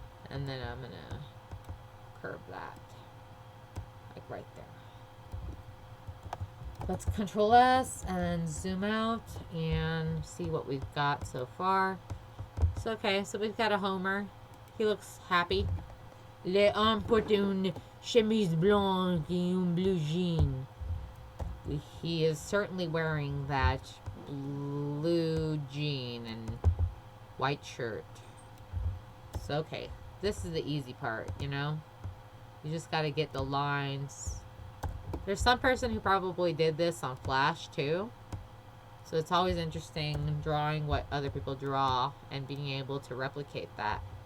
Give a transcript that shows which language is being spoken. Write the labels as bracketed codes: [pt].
[en] And then I'm going to curve that. Like right there. Let's Control S and zoom out and see what we've got so far. So, okay, so we've got a Homer. He looks happy. [fr] Les hommes portent une chemise blanche et un blue jean. [en] He is certainly wearing that blue jean and white shirt. So, okay, this is the easy part, you know? You just gotta get the lines. There's some person who probably did this on Flash, too. So it's always interesting drawing what other people draw and being able to replicate that.